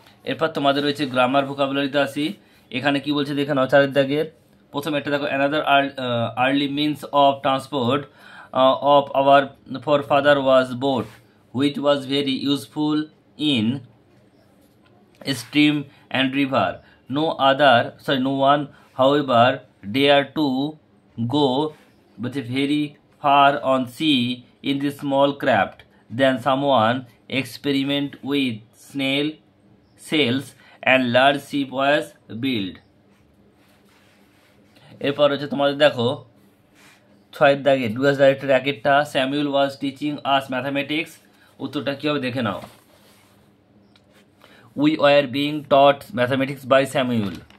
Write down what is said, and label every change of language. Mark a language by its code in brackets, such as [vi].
[bn] এরপর তোমাদের রয়েছে গ্রামার ভোকাবুলারিতে আসি। এখানে কি বলছে দেখে নাও চারের দাগের প্রথমে একটা দেখো, [en] Another early means of transport of our forefather was boat, which was very useful in stream and river. No one, however, dare to go but very far on sea in this small craft. Then someone experiment with snail sails and large ship was built. [bn] এরপর হচ্ছে তোমাদের দেখো ছয়ের দাগে Dooars director একেরটা, [en] Samuel was teaching us mathematics, [bn] উত্তরটা কী হবে দেখে নাও, [en] We were being taught mathematics by Samuel.